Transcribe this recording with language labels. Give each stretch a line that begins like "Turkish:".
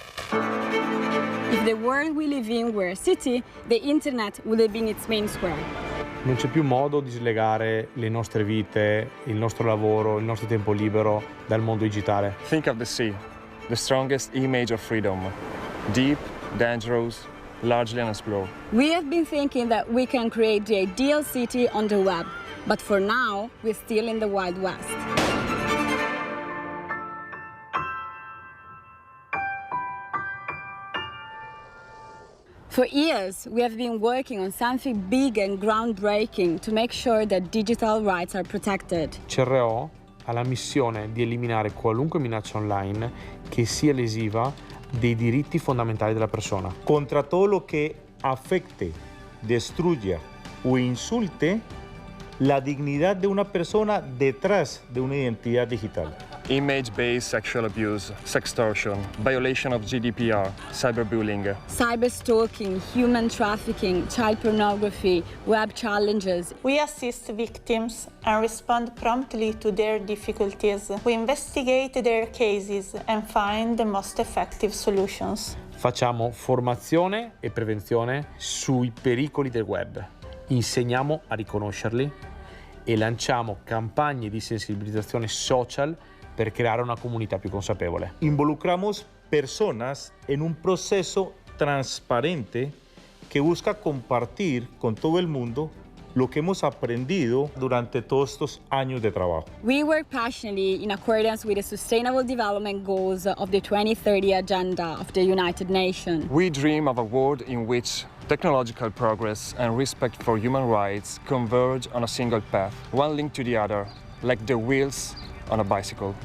English: If the world we live in were a city, the internet would have been its main square.
Italian: Non c'è più modo di slegare le nostre vite, il nostro lavoro, il nostro tempo libero dal mondo digitale.
English: Think of the sea, the strongest image of freedom. Deep, dangerous, largely unexplored. We have been thinking that we can create the ideal city on the web, but for now, we're still in the Wild West. For years, we have been working on something big and groundbreaking to make sure that digital rights are protected.
Italian: CRO ha la missione di eliminare qualunque minaccia online che sia lesiva dei diritti fondamentali della persona.
Spanish: Contra todo lo que afecte, destruya o insulte la dignidad de una persona detrás de una identidad digital.
English: Image-based sexual abuse, sextortion, violation of GDPR, cyberbullying. Cyberstalking, human trafficking, child pornography, web challenges. We assist victims and respond promptly to their difficulties. We investigate their cases and find the most effective solutions.
Italian: Facciamo formazione e prevenzione sui pericoli del web. Insegniamo a riconoscerli e lanciamo campagne di sensibilizzazione social per creare una comunità più consapevole.
Spanish: Involucramos personas en un proceso transparente que busca compartir con todo el mundo lo que hemos aprendido durante todos estos años de trabajo.
English: We work passionately in accordance with the Sustainable Development Goals of the 2030 Agenda of the United Nations. We dream of a world in which technological progress and respect for human rights converge on a single path, one linked to the other, like the wheels on a bicycle.